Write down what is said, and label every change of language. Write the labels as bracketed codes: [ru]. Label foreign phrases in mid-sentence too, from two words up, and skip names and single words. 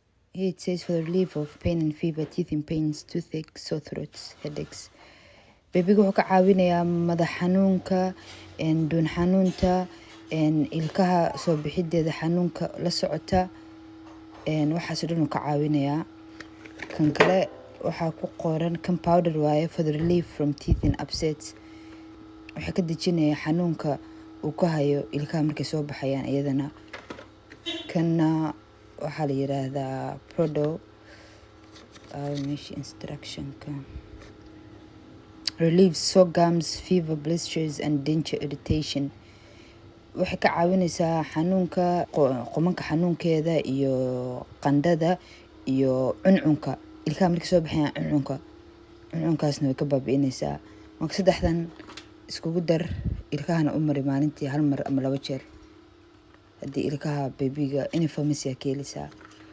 [en] Here it says for the relief of pain and fever, teeth in pains, toothache, sore throats, headaches. [so] Babyga wuxuu ka caawinayaa madax xanuunka, dhuun xanuunta, ilkaha soo bixideeda xanuunka la socota, waxaas dhan uu ka caawinayaa. Kan kale waxaa ku qoran kan powder waaye [en] for the relief from teeth and upsets. [so] Waxaa ka dejinaya xanuunka uu ka hayo ilkaha markay soo baxayaan iyadana. Kana waxaa la yiraahdaa Prodo, meesha instructionka. [en] Relieves sore gums, fever, blisters and denture irritation. [so] Waxay ka caawinaysaa xanuunka qomanka xanuunkeeda iyo qandhada iyo cuncunka ilkaha markay soo baxayaan cuncunkaasna way ka baabi'inaysaa. Marka saddexdan iskugu dar ilkahana u mari maalintii hal mar ama 2 jeer haddii ilkaha babyga [en] any pharmacy [so] ka helisaa.